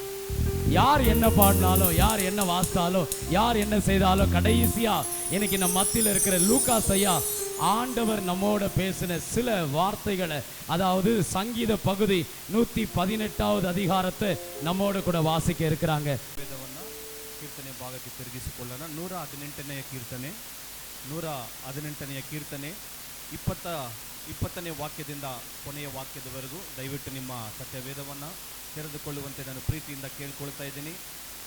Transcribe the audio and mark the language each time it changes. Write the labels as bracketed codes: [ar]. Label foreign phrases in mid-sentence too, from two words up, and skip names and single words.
[ta] யார் என்ன பாடினாலும், யார் என்ன வாசித்தாலும், யார் என்ன செய்தாலும், கடைசியா இன்னைக்கு நம்ம மத்தியில் இருக்கிற லூகாஸ் ஐயா ஆண்டவர் நம்மோட பேசின சில வார்த்தைகளை, அதாவது சங்கீத பகுதி 118வது அதிகாரத்தை நம்மோட கூட வாசிக்க இருக்கிறாங்க. [kn] ಕೀರ್ತನೆ ಭಾಗಕ್ಕೆ ತಿರುಗಿಸಿಕೊಳ್ಳೋಣ. 118ನೇ ಕೀರ್ತನೆ, 118ನೇ ಕೀರ್ತನೆ 20ನೇ ವಾಕ್ಯದಿಂದ ಕೊನೆಯ ವಾಕ್ಯದವರೆಗೂ ದಯವಿಟ್ಟು ನಿಮ್ಮ ಸತ್ಯವೇದವನ್ನು ತೆರೆದುಕೊಳ್ಳುವಂತೆ ನಾನು ಪ್ರೀತಿಯಿಂದ ಕೇಳ್ಕೊಳ್ತಾ ಇದ್ದೀನಿ.